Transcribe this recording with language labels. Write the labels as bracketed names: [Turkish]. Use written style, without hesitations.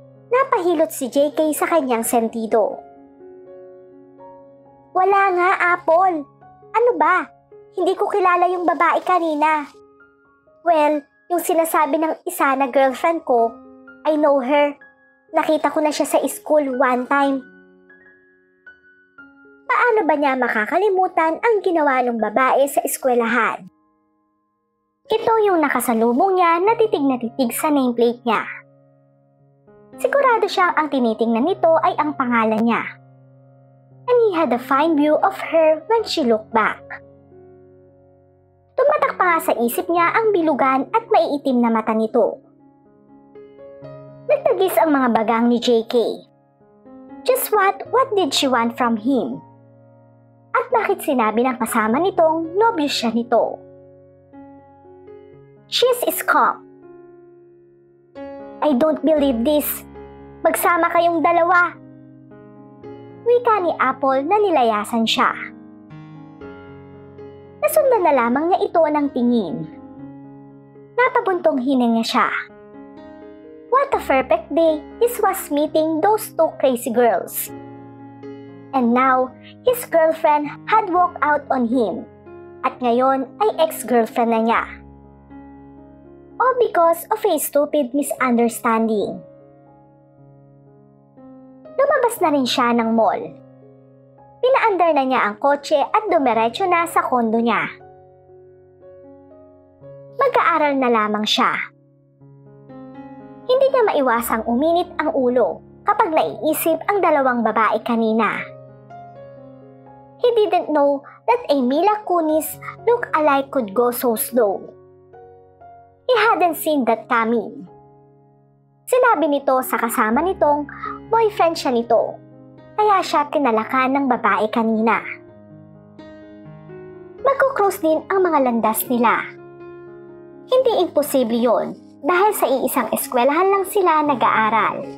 [Filipino] Napahilot si JK sa kanyang sentido. Wala nga, Apple. Ano ba? Hindi ko kilala yung babae kanina. Well, yung sinasabi ng isa na girlfriend ko, [English] I know her. [Filipino] Nakita ko na siya sa school [English] one time. [Filipino] Paano ba niya makakalimutan ang ginawa ng babae sa eskwelahan? Ito yung nakasalubong niya na titig sa nameplate niya. Sigurado siyang ang tinitingnan nito ay ang pangalan niya. [English] And he had a fine view of her when she looked back. [Filipino] Tumatak pa nga sa isip niya ang bilugan at maiitim na mata nito. Nagtagis ang mga bagang ni JK. [English] Just what did she want from him? [Filipino] At bakit sinabi ng kasama nitong nobyo siya nito? [English] She's scum. I don't believe this. [Filipino] Magsama kayong dalawa. Wika ni Apple na nilayasan siya. Nasundan na lamang niya ito ng tingin. Napabuntong hininga siya. [English] What a perfect day this was meeting those two crazy girls. And now, his girlfriend had walked out on him. [Filipino] At ngayon ay ex-girlfriend na niya. [English] All because of a stupid misunderstanding. [Filipino] Lumabas na rin siya ng mall. Pinaandar na niya ang kotse at dumiretso na sa kondo niya. Mag-aaral na lamang siya. Hindi niya maiwasang uminit ang ulo kapag naiisip ang dalawang babae kanina. [English] He didn't know that a Mila Kunis look-alike could go so slow. he hadn't seen that coming. [Filipino] Sinabi nito sa kasama nitong boyfriend siya nito, kaya siya tinalakan ng babae kanina. Magkukrose din ang mga landas nila. Hindi imposible yon dahil sa iisang eskwelahan lang sila nag-aaral.